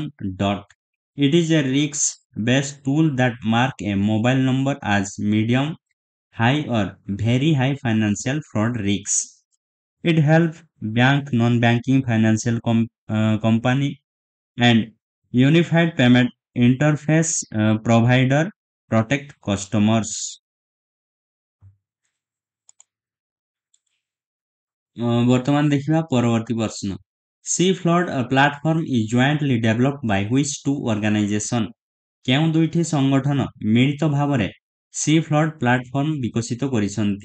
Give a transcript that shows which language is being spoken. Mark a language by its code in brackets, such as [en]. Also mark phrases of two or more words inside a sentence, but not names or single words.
[en] It is a risk-based tool that mark a mobile number as medium, high or very high financial fraud risks. It helps bank, non-banking financial company and unified payment interface provider protect customers. [or] ବର୍ତ୍ତମାନ ଦେଖିବା ପରବର୍ତ୍ତୀ ପ୍ରଶ୍ନ। [en] C Flood platform is jointly developed by which two organisation? [or] କେଉଁ ଦୁଇଟି ସଂଗଠନ ମିଳିତ ଭାବରେ ସି ଫ୍ଲଡ୍ ପ୍ଲାଟଫର୍ମ ବିକଶିତ କରିଛନ୍ତି?